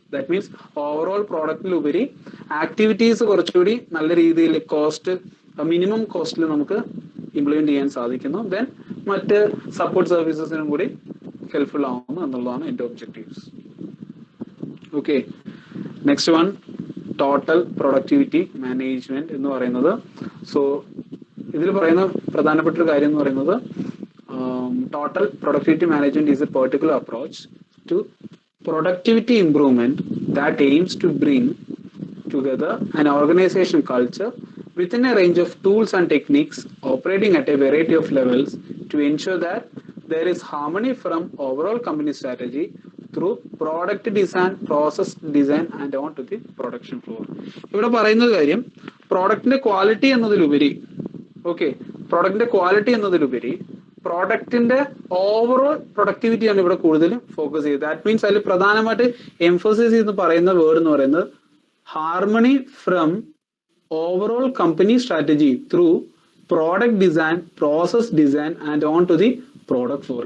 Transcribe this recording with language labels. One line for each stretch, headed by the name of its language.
English: that means
Malayalam: overall പ്രോഡക്റ്റിലുപരി activities കുറച്ചുകൂടി നല്ല രീതിയിൽ കോസ്റ്റ് മിനിമം കോസ്റ്റിൽ നമുക്ക് ഇംപ്ലിമെന്റ് ചെയ്യാൻ സാധിക്കുന്നു. ദെൻ മറ്റ് സപ്പോർട്ട് സർവീസസിനും കൂടി ഹെൽപ്ഫുൾ ആവുന്നു എന്നുള്ളതാണ് എൻ്റെ objectives. Okay, next one total productivity management എന്ന് പറയുന്നത്. സോ ഇതിൽ പറയുന്ന പ്രധാനപ്പെട്ട ഒരു കാര്യം എന്ന് പറയുന്നത്
English: Total productivity management is a particular approach to productivity improvement that aims to bring together an organization culture within a range of tools and techniques operating at a variety of levels to ensure that there is harmony from overall company strategy through product design, process design and on to the production floor.
Malayalam: ഇവിടെ പറയുന്ന കാര്യം പ്രോഡക്റ്റിന്റെ quality എന്നതിലുപരി പ്രോഡക്റ്റിന്റെ quality എന്നതിലുപരി പ്രോഡക്റ്റിന്റെ overall പ്രൊഡക്ടിവിറ്റിയാണ് ഇവിടെ കൂടുതലും focus ചെയ്തത്.
English: that means
Malayalam: അതിൽ പ്രധാനമായിട്ട് എംഫോസിസ് ചെയ്ത് പറയുന്ന വേർഡ് എന്ന് പറയുന്നത്
English: harmony from overall company strategy through product design, process design and on to the product floor.